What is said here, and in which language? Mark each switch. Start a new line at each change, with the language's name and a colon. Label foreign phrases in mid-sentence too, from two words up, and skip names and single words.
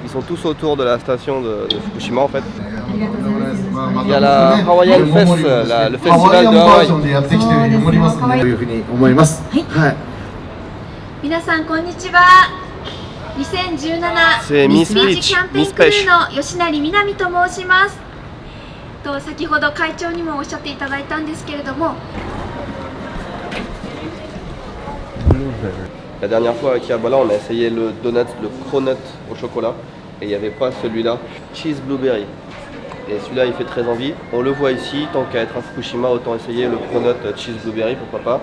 French: Ils sont tous autour de la station de Fukushima en fait. Il y a la Hawaiian Fest, le festival de Hawaï. C'est Miss Peach, Miss Peach.
Japanese: 先ほど会長にもおっしゃっていただいたんですけれども
French: La dernière fois avec Yabola, on a essayé le donut, le cronut au chocolat et il n'y avait pas celui-là,
English: cheese blueberry.
French: Et celui-là il fait très envie, on le voit ici, tant qu'à être à Fukushima autant essayer le cronut
English: cheese blueberry,
French: pourquoi pas.